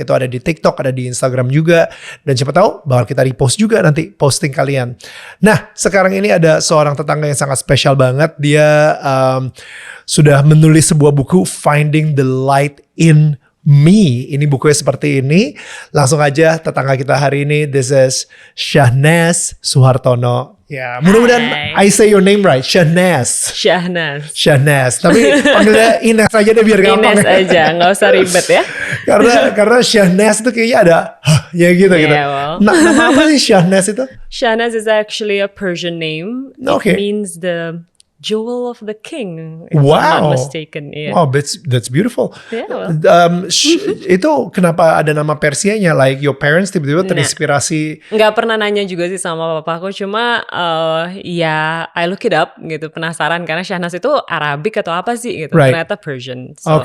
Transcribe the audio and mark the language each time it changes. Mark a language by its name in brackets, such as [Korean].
[Indonesian] Itu ada di TikTok, ada di Instagram juga. Dan siapa tahu bakal kita repost juga nanti posting kalian. Nah, sekarang ini ada seorang tetangga yang sangat spesial banget. Dia sudah menulis sebuah buku Finding the Light in Me. Ini bukunya seperti ini. Langsung aja tetangga kita hari ini. [English] This is Syahnaz Suhartono. [Indonesian] Ya, mudah-mudahan [English] I say your name right. [Indonesian] Syahnaz. Tapi panggilnya Ines aja deh biar gampang. Ines aja, nggak usah ribet ya. karena Syahnaz itu kayaknya ada ya gitu. [English] Well. [Indonesian] Nama apa sih Syahnaz itu? [English] Syahnaz is actually a Persian name. Okay. It means the jewel of the king, if Wow. I'm not mistaken. Yeah. Wow, that's beautiful. Yeah, well. [Indonesian] Itu kenapa ada nama Persianya? [English] Like your parents [Indonesian] tiba-tiba terinspirasi? Nggak pernah nanya juga sih sama papaku. Cuma ya [English] I look it up [Indonesian] gitu, penasaran karena Syahnaz itu Arabik atau apa sih gitu. [English] Right. [Indonesian] Ternyata Persian. [English] So,